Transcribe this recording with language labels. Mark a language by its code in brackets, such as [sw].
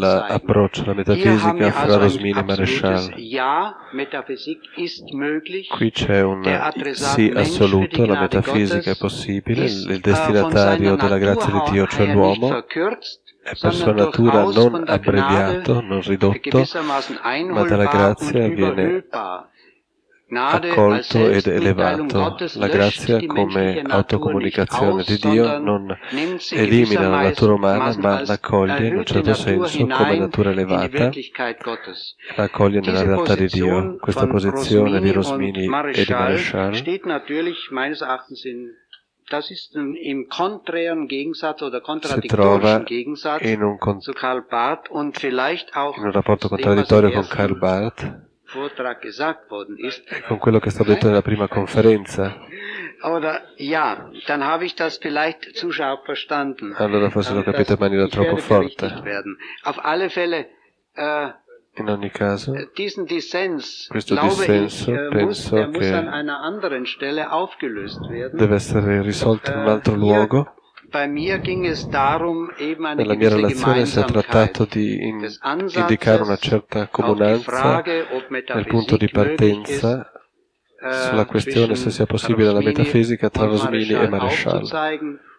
[it] Nell'approccio alla metafisica fra Rosmini e Marechal. [de] Ja, Metaphysik ist möglich. [it] Qui c'è un sì assoluto, la metafisica è possibile, il destinatario della grazia di Dio, cioè l'uomo, è per sua natura non abbreviato, non ridotto, ma dalla grazia viene accolto ed elevato. La grazia come autocomunicazione di Dio non elimina la natura umana, ma l'accoglie in un certo senso come natura elevata, l'accoglie nella realtà di Dio. Questa posizione di Rosmini e di Marechal si trova in un rapporto contraddittorio con Karl Barth, [de] Vortrag gesagt worden ist. [it] Con quello che è stato detto nella prima conferenza. [de] Oder, ja, dann habe ich das vielleicht zu scharf verstanden. [it] Allora forse l'ho capito in maniera troppo forte. [de] Auf alle Fälle, [it] in ogni caso, [de] diesen Dissens, [it] questo dissenso, penso che [de] muss an einer anderen Stelle aufgelöst werden. [it] Deve essere risolto in un altro luogo. [de] Bei mir ging es darum, eben eine [it] nella mia relazione si è trattato di indicare una certa comunanza nel punto di partenza sulla questione se sia possibile la metafisica tra Rosmini e Marechal.